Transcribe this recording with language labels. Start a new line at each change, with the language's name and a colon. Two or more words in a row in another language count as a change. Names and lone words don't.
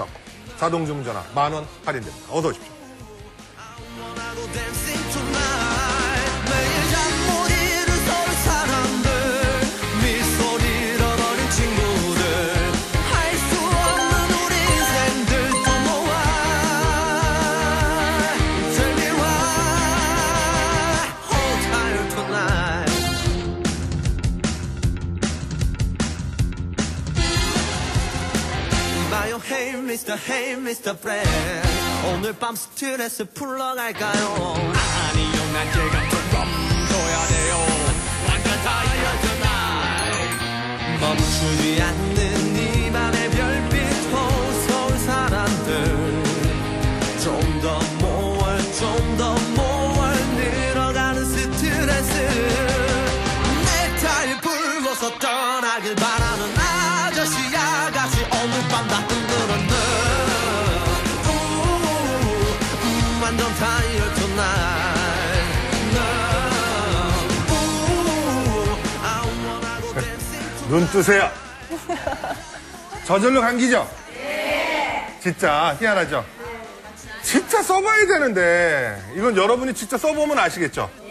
Korean: 자동주문 전화 10,000원 할인됩니다. 어서 오십시오. 매일 잠 못 이룬 서울 사람들 미소를 잃어버린 친구들 할 수 없는 우리 인생들 또 모아
English: Tell me why Hold tight tonight
Korean: 봐요
English: Hey Mr.
Korean: Friend 오늘 밤 스트레스 풀러갈까요 아니요 난 지금 좀 줘야 돼요 완전
English: tired tonight
Korean: 멈추지 않는 이 밤의 별빛 서울 사람들 좀 더 모아 늘어가는 스트레스 넥타이 풀고서 떠나길 바라는 아저씨 아가씨 오늘 밤 다 흔들었네 완전
English: tired tonight
Korean: 눈 뜨세요. 저절로 감기죠? 진짜 희한하죠? 진짜 써봐야 되는데 이건 여러분이 진짜 써보면 아시겠죠?